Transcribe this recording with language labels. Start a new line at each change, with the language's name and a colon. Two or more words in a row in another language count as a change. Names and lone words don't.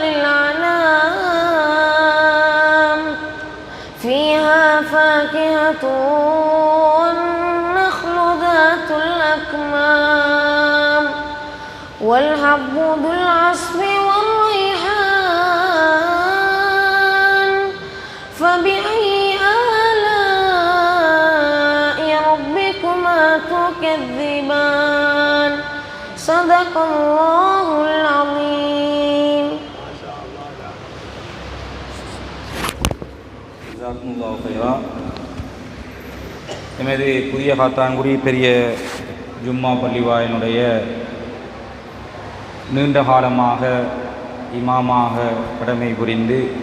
Arabic: للأنام فيها فاكهة والنخل ذات الأكمام والحب ذو العصف والريحان فبأي آلاء ربكما تكذبان صدق الله العظيم. جزاكم الله خيرا.
Tamil: எமது புதிய காத்தான்குடி பெரிய ஜும்மா பள்ளிவாயினுடைய நீண்ட காலமாக இமாமாக கடமை புரிந்து